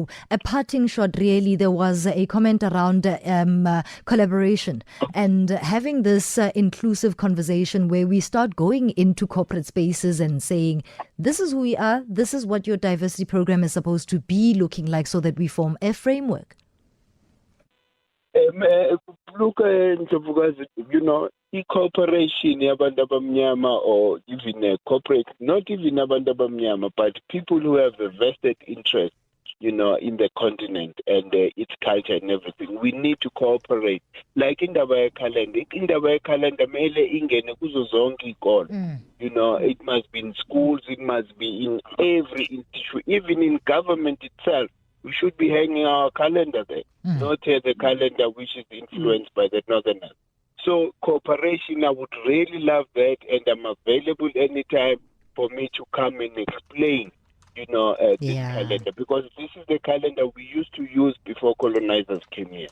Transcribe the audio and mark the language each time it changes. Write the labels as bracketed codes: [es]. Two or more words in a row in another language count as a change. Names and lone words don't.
[en] A parting shot, really, there was a comment around collaboration and having this inclusive conversation where we start going into corporate spaces and saying, this is who we are, this is what your diversity program is supposed to be looking like, so that we form a framework. [zu] Look, e-cooperation yabantu abamnyama, [en] or even a corporate, not even [zu] abantu abamnyama, [en] but people who have a vested interest, in the continent and its culture and everything. We need to cooperate. Like in the calendar, [zu] mele ingene kuzo zonke ikolo. [en] It must be in schools, it must be in every institution, even in government itself. We should be hanging our calendar there, not the calendar which is influenced by the Northerners. So cooperation, I would really love that, and I'm available anytime for me to come and explain, this calendar, because this is the calendar we used to use before colonizers came here.